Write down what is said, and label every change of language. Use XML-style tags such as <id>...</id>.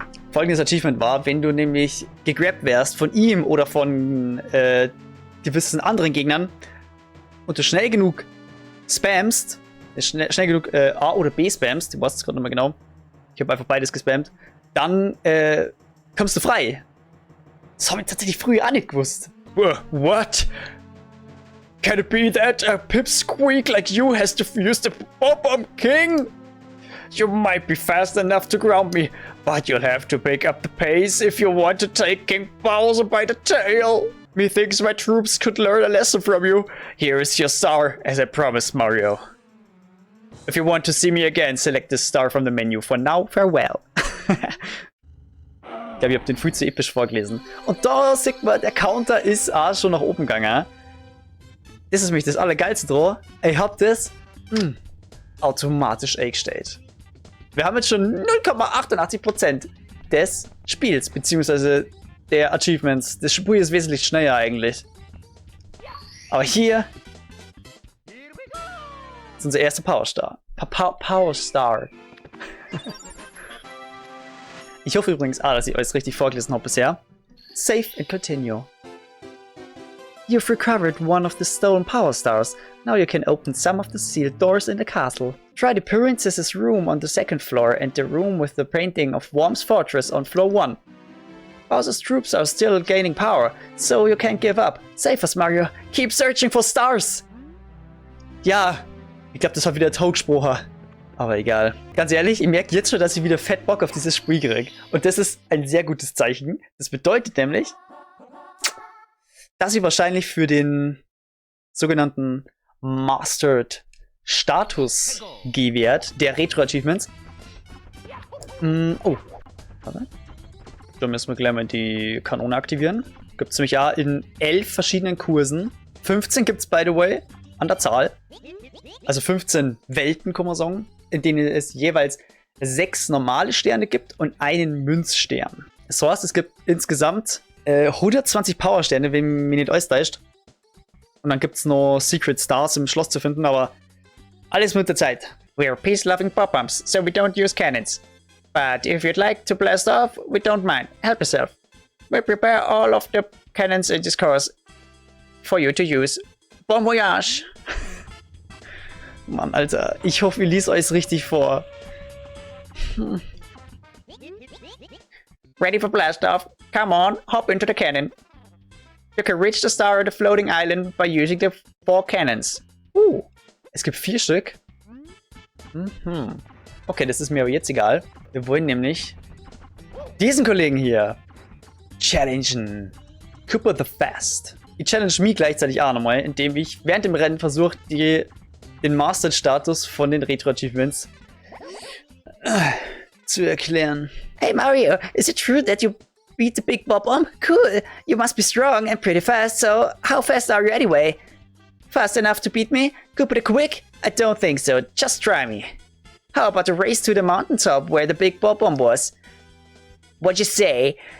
<de>Folgendes Achievement war, wenn du nämlich gegrabt wärst von ihm oder von gewissen anderen Gegnern und du schnell genug spammst, schnell genug A oder B spammst, ich weiß es gerade nicht mehr genau, ich habe einfach beides gespammt, dann kommst du frei. Das habe ich tatsächlich früher auch nicht gewusst.</de> <en>What? Can it be that a pipsqueak like you has defused the Bob-Omb King? You might be fast enough to ground me, but you'll have to pick up the pace if you want to take King Bowser by the tail. Methinks my troops could learn a lesson from you. Here is your star, as I promised, Mario. If you want to see me again, select the star from the menu. For now, farewell.</en> <de>Ich glaube, ich habe den viel zu episch vorgelesen. Und da sieht man, der Counter ist auch schon nach oben gegangen. Das ist nämlich das Allergeilste dran. Ich habe das automatisch eingestellt. Wir haben jetzt schon 0,88% des Spiels, beziehungsweise der Achievements. Das Spiel ist wesentlich schneller eigentlich. Aber hier ist unser erster Powerstar. Powerstar. Ich hoffe übrigens, dass ich alles richtig vorgelesen habe bisher.</de> <en>Save and continue. You've recovered one of the stolen Power Stars. Now you can open some of the sealed doors in the castle. Try the princess's room on the 2nd floor and the room with the painting of Worm's Fortress on floor 1. Bowser's troops are still gaining power, so you can't give up. Save us, Mario. Keep searching for stars.</en> <de>Ja, ich glaube, das war wieder ein Taugsprocher. Aber egal. Ganz ehrlich, ich merke jetzt schon, dass ich wieder fett Bock auf dieses Spiel kriege. Und das ist ein sehr gutes Zeichen. Das bedeutet nämlich, dass ich wahrscheinlich für den sogenannten Mastered Status G-Wert der Retro-Achievements. Oh. Warte. Da müssen wir gleich mal die Kanone aktivieren. Gibt es nämlich ja in 11 verschiedenen Kursen. 15 gibt es,</de> <en>by the way,</en> <de>an der Zahl. Also 15 Welten, kann man sagen, in denen es jeweils 6 normale Sterne gibt und einen Münzstern. Das heißt, es gibt insgesamt 120 Powersterne, wenn mich nicht alles täuscht. Und dann gibt es noch Secret Stars im Schloss zu finden, aber alles mit der Zeit.</de> <en>We are peace-loving pop-ups, so we don't use cannons. But if you'd like to blast off, we don't mind. Help yourself. We prepare all of the cannons in this course for you to use.</en> <fr>Bon voyage!</fr> <de>Mann, Alter, ich hoffe, ich lese euch richtig vor.</de> <en>Ready for blast off? Come on, hop into the cannon. You can reach the star of the floating island by using the 4 cannons.</en> <de>Es gibt 4 Stück. Okay, das ist mir aber jetzt egal. Wir wollen nämlich diesen Kollegen hier challengen. Cooper the Fast. Ich challenge mich gleichzeitig auch nochmal, indem ich während dem Rennen versuche, den Mastered-Status von den Retro-Achievements zu erklären. Hey Mario, is it true that you beat the Big Bob-Omb? Cool! You must be strong and pretty fast, so how fast are you anyway? Fast enough to beat me? Cooper the Quick? I don't think so, just try me. How about a race to the mountaintop where the Big Bob-Omb was? What'd you say?</de>